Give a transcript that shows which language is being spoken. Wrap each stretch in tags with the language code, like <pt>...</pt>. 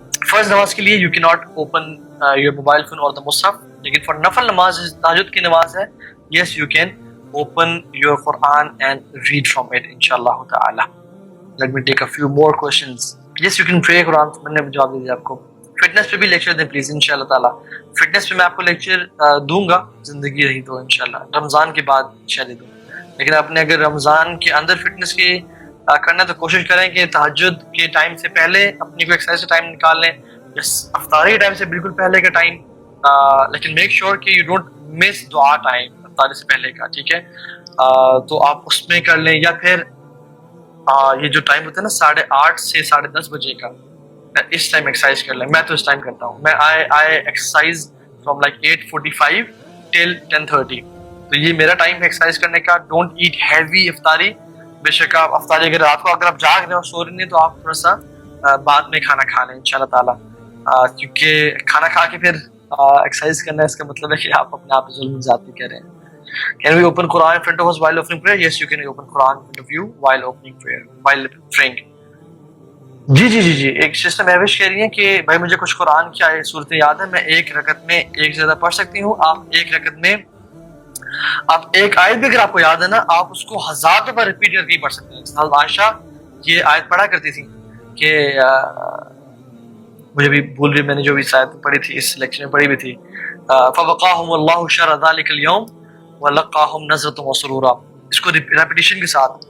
<ur>فرض نماز کے لیے</ur> <en>you cannot open your mobile phone or the مصحف,</en> <ur>لیکن</ur> <en>for</en> <ur>نفل نماز تہجد کی نماز ہے,</ur> <en>yes you can open your Quran and read from it inshallah ta'ala. Let me take a few more questions. Yes you can pray Quran,</en> <ur>میں نے جواب دے دیا آپ کو. فٹنس پہ بھی لیکچر دیں پلیز انشاءاللہ تعالیٰ. فٹنس پہ میں آپ کو لیکچر دوں گا زندگی رہی تو انشاءاللہ, رمضان کے بعد انشاءاللہ دوں. لیکن آپ نے اگر رمضان کے اندر فٹنس کی کرنا تو کوشش کریں کہ تہجد کے ٹائم سے پہلے اپنی کو ایکسرسائز کا ٹائم نکال لیں, افطاری کے ٹائم سے بالکل پہلے کا ٹائم, لیکن میک شیور کہ</ur> <en>you don't miss</en> <ur>دعا ٹائم افطاری سے پہلے کا, ٹھیک ہے. تو آپ اس میں کر لیں, یا پھر یہ جو ٹائم ہوتا ہے نا 8:30 سے 10:30 بجے کا, اس ٹائم ایکسرسائز کر لیں. میں تو اس ٹائم کرتا ہوں, میں</ur> <en>I exercise from like 8:45 till 10:30.</en> <ur>تو یہ میرا ٹائم ہے ایکسرسائز کرنے کا.</ur> <en>don't eat heavy</en> <ur>افطاری, بے شک آپ افطاری اگر رات کو اگر آپ جاگ رہے ہیں اور سو رہے ہیں تو آپ تھوڑا سا بعد میں کھانا کھا لیں انشاءاللہ تعالیٰ, کیونکہ کھانا کھا کے پھر ایکسرسائز کرنا ہے, اس کا مطلب ہے کہ آپ اپنے آپ ظلم زیادتی کر رہے ہیں.</ur> <en>Can we open Quran in front of us while opening prayer? Yes, you can open Quran in front of you while opening prayer, while praying.</en> <ur>جی ایک سسٹر مہوش کہہ رہی ہیں کہ بھائی مجھے کچھ قرآن کی صورتیں یاد ہیں, میں ایک رکعت میں ایک زیادہ پڑھ سکتی ہوں. آپ ایک رکعت میں آپ ایک آیت بھی اگر آپ کو یاد ہے نا, آپ اس کو 1000 دفعہ ریپیٹ کر کے پڑھ سکتے ہیں. حضرت عائشہ یہ آیت پڑھا کرتی تھی کہ مجھے بھی بھول رہی, میں نے جو بھی آیت پڑھی تھی اس لیکچر میں پڑھی بھی تھی,</ur> <ar>فوقاہم اللہ شر ذلک اليوم ولقاہم نظرۃ وسرورا,</ar> <ur>اس کو ریپیٹیشن کے ساتھ.</ur>